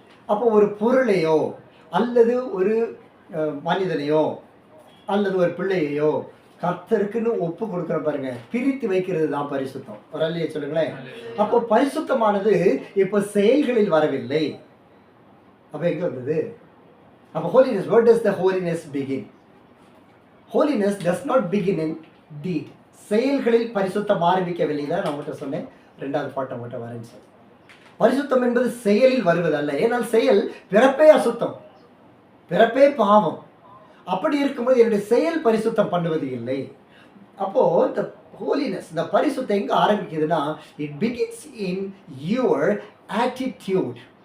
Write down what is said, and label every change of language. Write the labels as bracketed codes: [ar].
[ta] அப்போ ஒரு பொருளையோ அல்லது ஒரு மனிதனையோ அல்லது ஒரு பிள்ளையையோ கர்த்தருக்குன்னு ஒப்பு கொடுக்குற பாருங்க, பிரித்து வைக்கிறது தான் பரிசுத்தம். ஒரு அல்லையே சொல்லுங்களேன். அப்போ பரிசுத்தமானது இப்போ செயல்களில் வரவில்லை. அப்போ எங்க வந்தது? [en] அப்போ holiness, where does the holiness begin? Holiness does not begin in deed. [ta] செயல்களில் பரிசுத்தம் ஆரம்பிக்கவில்லை தான் நான் உங்கள்கிட்ட சொன்னேன். 2வது பாட்டு உங்கள்கிட்ட வரேன்னு சொல்லி. பரிசுத்தம் என்பது செயலில் வருவதல்ல. ஏனால் செயல் பிறப்பே அசுத்தம், பிறப்பே பாவம். அப்படி இருக்கும்போது என்னுடைய செயல் பரிசுத்தம் பண்ணுவது இல்லை. அப்போ இந்த ஹோலினஸ், இந்த பரிசுத்தம் எங்க ஆரம்பிக்குதுன்னா, [en] It begins in your attitude.